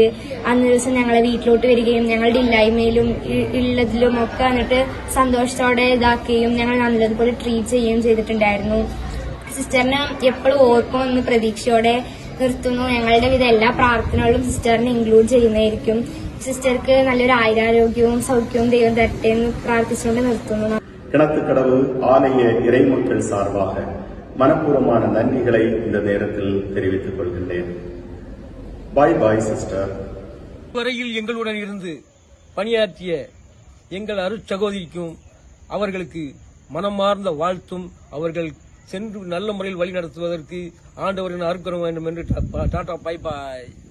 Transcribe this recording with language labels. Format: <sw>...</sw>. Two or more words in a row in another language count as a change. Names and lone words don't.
<ml>അന്ന് ദിവസം ഞങ്ങളെ വീട്ടിലോട്ട് വരികയും ഞങ്ങളുടെ ഇല്ലായ്മയിലും ഉള്ളതിലും ഒക്കെ വന്നിട്ട് സന്തോഷത്തോടെ ഇതാക്കുകയും ഞങ്ങൾ നല്ലതുപോലെ ട്രീറ്റ് ചെയ്യുകയും ചെയ്തിട്ടുണ്ടായിരുന്നു. സിസ്റ്ററിനെ എപ്പോഴും ഓർക്കുമെന്ന് പ്രതീക്ഷയോടെ നിർത്തുന്നു. ഞങ്ങളുടെ വിധ എല്ലാ പ്രാർത്ഥനകളും സിസ്റ്ററിനെ ഇൻക്ലൂഡ് ചെയ്യുന്നതായിരിക്കും. സിസ്റ്റർക്ക് നല്ലൊരു ആയുരാരോഗ്യവും സൗഖ്യവും ദൈവം തരട്ടെ എന്ന് പ്രാർത്ഥിച്ചുകൊണ്ട് നിർത്തുന്നു.</ml> <ta>கிணத்துக்கடவு ஆலய இறைமக்கள் சார்பாக மனப்பூர்வமான நன்றிகளை இந்த நேரத்தில் தெரிவித்துக் கொள்கின்றேன்.</ta> <en>bye bye sister.</en> <ta>வரையில் எங்களுடன் இருந்து பணியாற்றிய எங்கள் அருட்சகோதரிக்கும் அவர்களுக்கு மனமார்ந்த வாழ்த்தும், அவர்கள் சென்று நல்ல முறையில் வழி நடத்துவதற்கு ஆண்டவரின் அருட்கரம் வேண்டும் என்று டாடா</ta> <en>bye bye.</en>